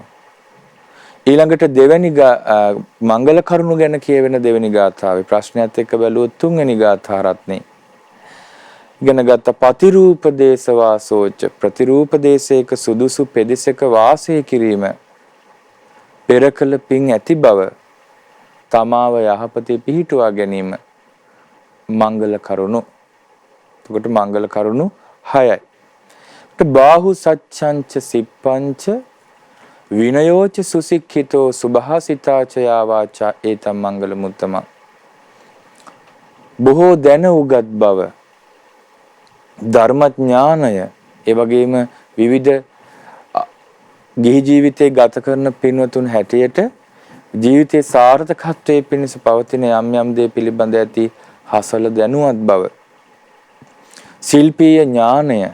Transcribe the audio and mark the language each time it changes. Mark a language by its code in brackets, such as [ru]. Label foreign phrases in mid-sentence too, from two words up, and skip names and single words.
[si] ඊළඟට දෙවැනි මංගල කරුණු ගැන කියවෙන දෙවැනි ගාථාවේ ප්‍රශ්නයත් එක්ක බැලුවොත් තුන්වෙනි ගාථා රත්නේ ඉගෙන ගත්ත [pi] පතිරූප දේශ වාසෝච, [si] ප්‍රතිරූප දේශයක සුදුසු පෙදෙසක වාසය කිරීම පෙර කළ පින් ඇති බව, තමාව යහපතේ පිහිටුවා ගැනීම මංගල කරුණු. එතකොට මංගල කරුණු 6යි. [pi] බාහු සච්ඡංච සිප්පංච විනයෝච සුසික්ඛිතෝ සුභාසිතාච යාවාචා ඒතම් මංගල මුත්තම. [si] බොහෝ දැන උගත් බව, ධර්මඥානය, ඒ වගේම විවිධ ගිහි ජීවිතේ ගත කරන පින්වතුන් හැටියට ජීවිතයේ සාර්ථකත්වයේ පිණිස පවතින යම් යම් දේ පිළිබඳ ඇති හසල දැනුවත් බව, ශිල්පීය ඥානය,